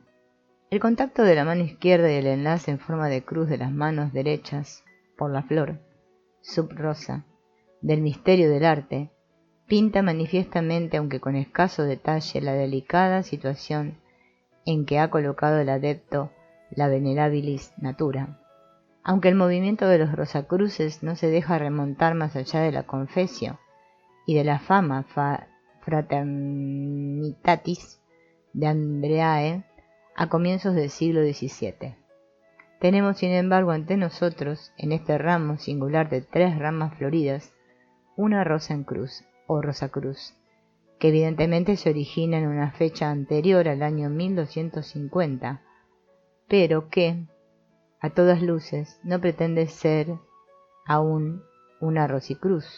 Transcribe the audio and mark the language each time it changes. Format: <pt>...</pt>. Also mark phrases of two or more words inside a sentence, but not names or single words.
<es>El contacto de la mano izquierda y el enlace en forma de cruz de las manos derechas por la flor, sub-rosa, del misterio del arte, pinta manifiestamente, aunque con escaso detalle, la delicada situación en que ha colocado el adepto la</es> <la>venerabilis natura.</la> <es>Aunque el movimiento de los rosacruces no se deja remontar más allá de la confesio y de la</es> <la>fama fraternitatis</la> <es>de Andreae a comienzos del siglo XVII. Tenemos sin embargo ante nosotros, en este ramo singular de 3 ramas floridas, una rosa en cruz, o rosacruz, que evidentemente se origina en una fecha anterior al año 1250, pero que, a todas luces, no pretende ser aún una rosicruz.</es>